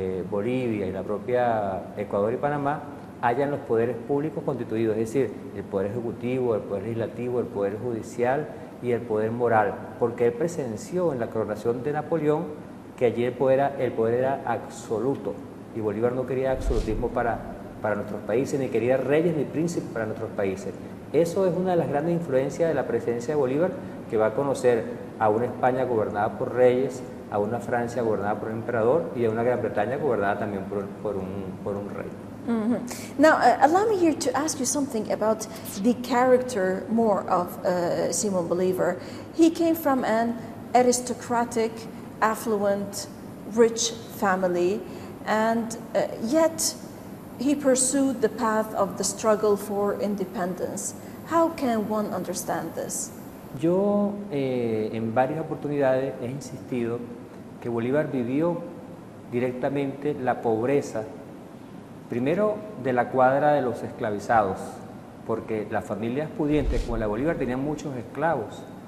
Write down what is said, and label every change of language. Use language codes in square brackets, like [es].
[es] Bolivia y la propia Ecuador y Panamá, hayan los poderes públicos constituidos, es decir, el poder ejecutivo, el poder legislativo, el poder judicial y el poder moral, porque él presenció en la coronación de Napoleón que allí el poder era absoluto, y Bolívar no quería absolutismo para nuestros países, ni quería reyes ni príncipes para nuestros países. Eso es una de las grandes influencias de la presencia de Bolívar, que va a conocer a una España gobernada por reyes, a una Francia gobernada por un emperador y a una Gran Bretaña gobernada también por un rey. [en] Now, allow me here to ask you something about the character more of Simón Bolívar. He came from an aristocratic, affluent, rich family, and yet he pursued the path of the struggle for independence. How can one understand this? [es] Yo en varias oportunidades he insistido que Bolívar vivió directamente la pobreza, primero de la cuadra de los esclavizados, porque las familias pudientes como la Bolívar tenían muchos esclavos.